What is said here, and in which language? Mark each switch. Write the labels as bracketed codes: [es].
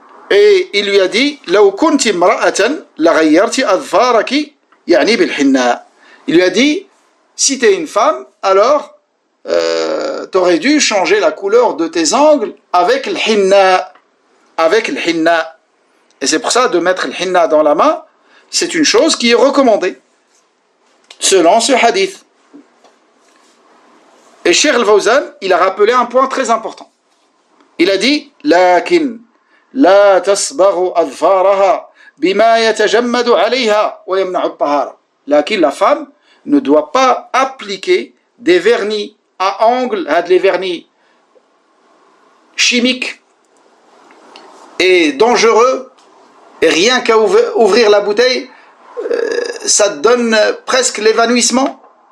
[fr] Et il lui a dit, il lui a dit, si tu es une femme, alors tu aurais dû changer la couleur de tes ongles avec le hinna. Et c'est pour ça de mettre le hinna dans la main, c'est une chose qui est recommandée, selon ce hadith. Et Cheikh Al-Fawzan, il a rappelé un point très important. Il a dit, [ar] lakin لا تصبغ أظفارها بما يتجمد عليها ويمنع الطهارة. لكن [fr] la femme ne doit pas appliquer des vernis à ongles, des vernis chimiques et dangereux, et rien qu'à ouvrir la bouteille, ça donne presque l'évanouissement.